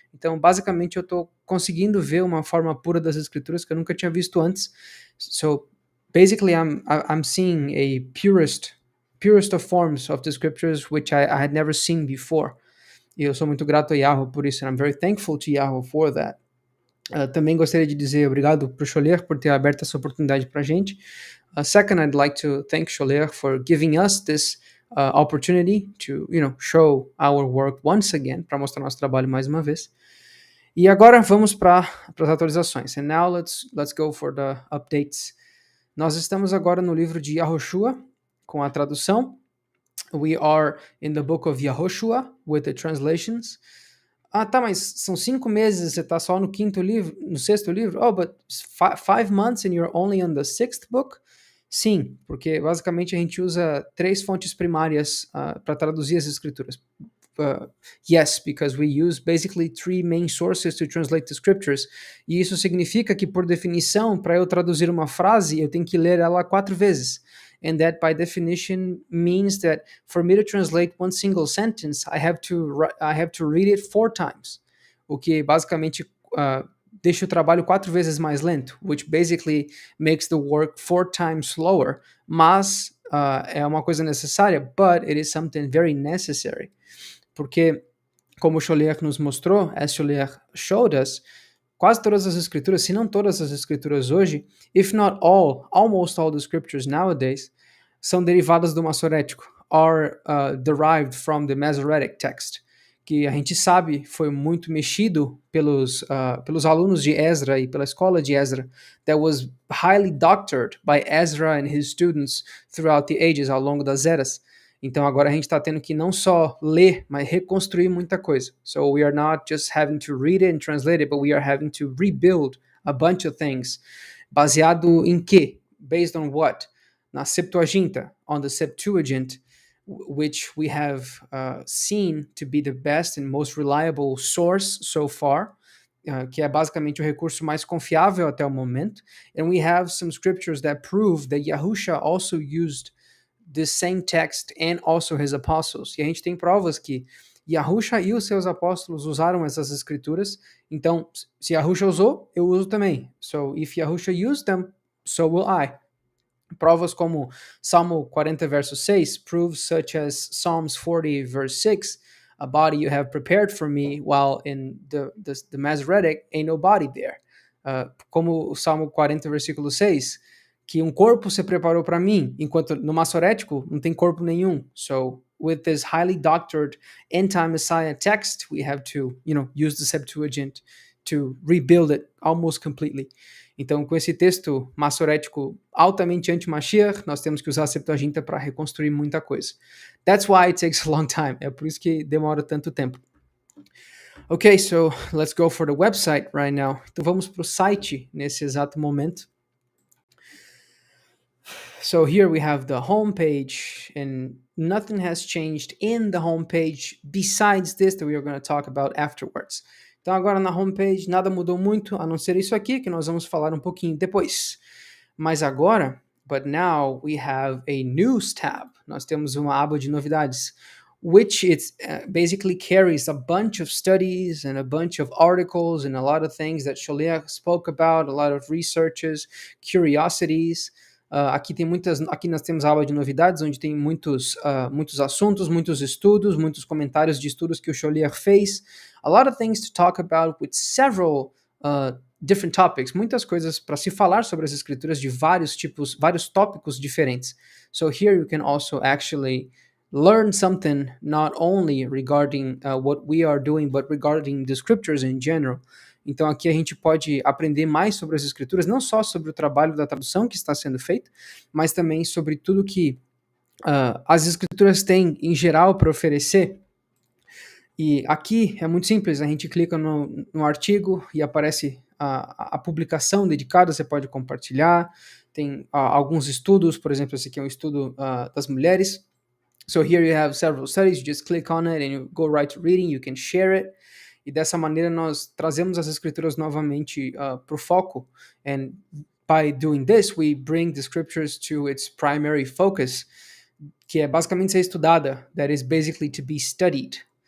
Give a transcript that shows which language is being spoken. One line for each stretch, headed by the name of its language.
Portuguese: Então, basicamente, eu estou conseguindo ver uma forma pura das escrituras que eu nunca tinha visto antes. So,
English: basically I'm seeing a purest of forms of the scriptures which I had never seen before.
Portuguese: E eu sou muito grato a Yahweh por isso,
English: and I'm very thankful to Yahweh for that.
Portuguese: Também gostaria de dizer obrigado para o Scholler por ter aberto essa oportunidade para a gente.
English: Second, I'd like to thank Scholler for giving us this opportunity to, show our work once again,
Portuguese: para mostrar nosso trabalho mais uma vez. E agora vamos para as atualizações.
English: And now let's go for the updates.
Portuguese: Nós estamos agora no livro de Yahoshua, com a tradução.
English: We are in the book of Yahoshua, with the translations.
Portuguese: Tá, mas são 5 meses, você tá só no sexto livro?
English: Oh, but 5 months and you're only on the 6th book?
Portuguese: Sim, porque basicamente a gente usa 3 fontes primárias para traduzir as escrituras.
English: Yes, because we use basically 3 main sources to translate the scriptures.
Portuguese: E isso significa que, por definição, para eu traduzir uma frase, eu tenho que ler ela 4 vezes.
English: And that, by definition, means that for me to translate one single sentence, I have to read it 4 times.
Portuguese: O que basicamente deixa o trabalho 4 vezes mais lento,
English: which basically makes the work 4 times slower.
Portuguese: Mas é uma coisa necessária,
English: but it is something very necessary.
Portuguese: Porque, como o Scholler nos mostrou,
English: as Scholler showed us,
Portuguese: quase todas as escrituras, se não todas as escrituras hoje,
English: if not all, almost all the scriptures nowadays,
Portuguese: são derivadas do massorético,
English: are derived from the Masoretic text,
Portuguese: que a gente sabe foi muito mexido pelos alunos de Ezra e pela escola de Ezra,
English: that was highly doctored by Ezra and his students throughout the ages,
Portuguese: ao longo das eras. Então agora a gente está tendo que não só ler, mas reconstruir muita coisa.
English: So we are not just having to read it and translate it, but we are having to rebuild a bunch of things.
Portuguese: Baseado em quê?
English: Based on what?
Portuguese: Na Septuaginta,
English: on the Septuagint, which we have seen to be the best and most reliable source so far,
Portuguese: que é basicamente o recurso mais confiável até o momento.
English: And we have some scriptures that prove that Yahusha also used the same text and also his apostles.
Portuguese: E a gente tem provas que Yahusha e os seus apóstolos usaram essas escrituras. Então, se Yahusha usou, eu uso também.
English: So, if Yahusha used them, so will I.
Portuguese: Provas como Salmo 40, verso 6,
English: proves such as Psalms 40, verse 6, a body you have prepared for me, while in the Masoretic ain't no body there.
Portuguese: Como o Salmo 40, versículo 6, que um corpo se preparou para mim, enquanto no massorético não tem corpo nenhum.
English: So, with this highly doctored end-time Messiah text, we have to, use the Septuagint to rebuild it almost completely.
Portuguese: Então, com esse texto massorético altamente anti-Mashiach, nós temos que usar a Septuaginta para reconstruir muita coisa.
English: That's why it takes a long time.
Portuguese: É por isso que demora tanto tempo.
English: Ok, so let's go for the website right now.
Portuguese: Então vamos para o site nesse exato momento.
English: So here we have the homepage, and nothing has changed in the homepage besides this that we are going to talk about afterwards.
Portuguese: Então agora na homepage nada mudou muito, a não ser isso aqui, que nós vamos falar um pouquinho depois. Mas agora,
English: but now we have a news tab.
Portuguese: Nós temos uma aba de novidades,
English: which basically carries a bunch of studies and a bunch of articles and a lot of things that Sholeach spoke about, a lot of researches, curiosities.
Portuguese: Aqui nós temos a aba de novidades, onde tem muitos assuntos, muitos estudos, muitos comentários de estudos que o Scholler fez.
English: A lot of things to talk about with several different topics.
Portuguese: Muitas coisas para se falar sobre as escrituras de vários tópicos diferentes.
English: So here you can also actually learn something not only regarding what we are doing, but regarding the scriptures in general.
Portuguese: Então aqui a gente pode aprender mais sobre as escrituras, não só sobre o trabalho da tradução que está sendo feito, mas também sobre tudo que as escrituras têm em geral para oferecer. E aqui é muito simples, a gente clica no artigo e aparece a publicação dedicada, você pode compartilhar, tem alguns estudos, por exemplo, esse aqui é um estudo das mulheres.
English: So here you have several studies, you just click on it and you go right to reading, you can share it.
Portuguese: E dessa maneira nós trazemos as escrituras novamente para o foco.
English: And by doing this, we bring the scriptures to its primary focus,
Portuguese: que é basicamente ser estudada,
English: that is basically to be studied.